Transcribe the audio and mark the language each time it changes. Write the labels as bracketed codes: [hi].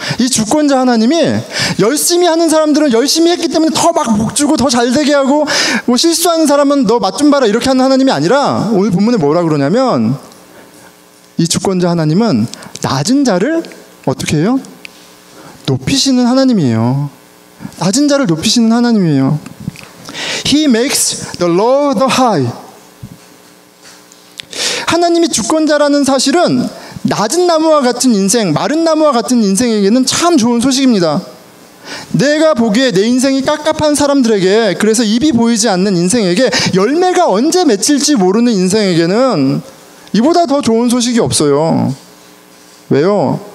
[ko] 이 주권자 하나님이 열심히 하는 사람들은 열심히 했기 때문에 더 막 복주고 더 잘되게 하고, 실수하는 사람은 너 맛 좀 봐라 이렇게 하는 하나님이 아니라, 오늘 본문에 뭐라 그러냐면 이 주권자 하나님은 낮은 자를 어떻게 해요? 높이시는 하나님이에요. 낮은 자를 높이시는 하나님이에요. [en] He makes the low the high. [ko] 하나님이 주권자라는 사실은 낮은 나무와 같은 인생, 마른 나무와 같은 인생에게는 참 좋은 소식입니다. 내가 보기에 내 인생이 깝깝한 사람들에게, 그래서 입이 보이지 않는 인생에게, 열매가 언제 맺힐지 모르는 인생에게는 이보다 더 좋은 소식이 없어요. 왜요?